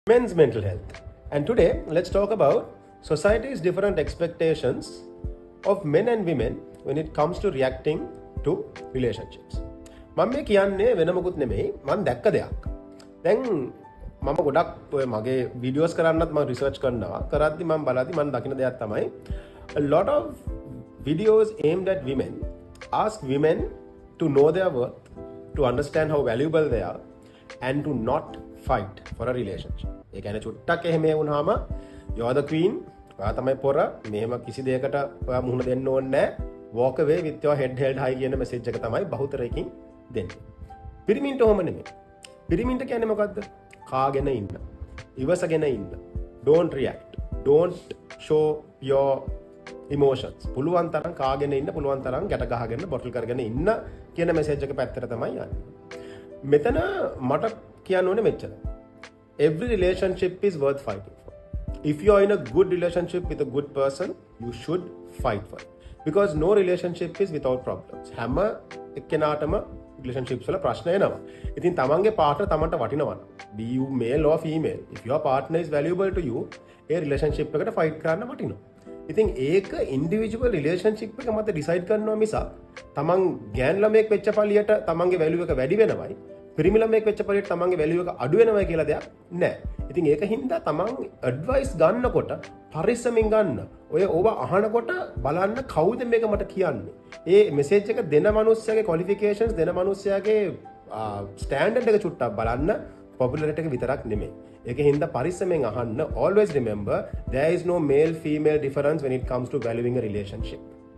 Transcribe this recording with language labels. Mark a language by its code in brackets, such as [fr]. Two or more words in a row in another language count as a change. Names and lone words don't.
[en] Men's mental health. And today, let's talk about society's different expectations of men and women when it comes to reacting to relationships. [si] මම මේ කියන්නේ වෙන මොකුත් නෙමෙයි මම දැක්ක දෙයක්. දැන් මම ගොඩක් ඔය මගේ වීඩියෝස් කරන්නත් මම රිසර්ච් කරනවා. කරද්දි මම බලද්දි මම දකින දෙයක් තමයි [en] a lot of videos aimed at women ask women to know their worth, to understand how valuable they are and to not fight for a relationship. [si] ඒ කියන්නේ චුට්ටක් එහෙම වුණාම [en] you are the queen, [si] ඔයා තමයි පොර, මෙහෙම කිසි දෙයකට ඔයා මුහුණ දෙන්න ඕනේ නැහැ. [en] Walk away with your head held high [si] කියන මෙසේජ් එක තමයි බහුතරයකින් දෙන්නේ. පිරිමින්ට ඔහොම නෙමෙයි. පිරිමින්ට කියන්නේ මොකද්ද? කාගෙන ඉන්න. ඉවසගෙන ඉන්න. [en] Don't react. Don't show your emotions. [si] පුළුවන් තරම් කාගෙන ඉන්න, පුළුවන් තරම් ගැට ගහගෙන බොටල් කරගෙන ඉන්න කියන මෙසේජ් එක පැත්තට තමයි යන්නේ. මෙතන මට කියන්න ඕනේ මෙච්චර. [en] Every relationship is worth fighting for. If you are in a good relationship with a good person, you should fight for it. Because no relationship is without problems. [si] හැම එක්කෙනාටම relationships වල ප්‍රශ්න එනවා. ඉතින් තමන්ගේ partner තමන්ට වටිනවා. [en] Be you male or female. If your partner is valuable to you, [si] ඒ relationship එකට fight කරන්න වටිනවා. ඉතින් ඒක [en] individual relationship [si] එක මත decide කරනවා මිසක් තමන් ගෑන් ළමයෙක් වෙච්ච පළියට තමන්ගේ value එක වැඩි වෙනවයි පිරිමි ළමයෙක් වෙච්ච පළියට තමන්ගේ value එක අඩු වෙනවයි කියලා දෙයක් නැහැ. ඉතින් ඒක හින්දා තමන් advice ගන්නකොට පරිස්සමින් ගන්න. ඔය ඕව අහනකොට බලන්න කවුද මේක මට කියන්නේ. ඒ message එක දෙන මිනිස්සයාගේ qualifications දෙන මිනිස්සයාගේ standard එක චුට්ටක් බලන්න popularity එක විතරක් නෙමෙයි. ඒක හින්දා පරිස්සමෙන් අහන්න. [en] Always remember there is no male female difference when it comes to valuing a relationship.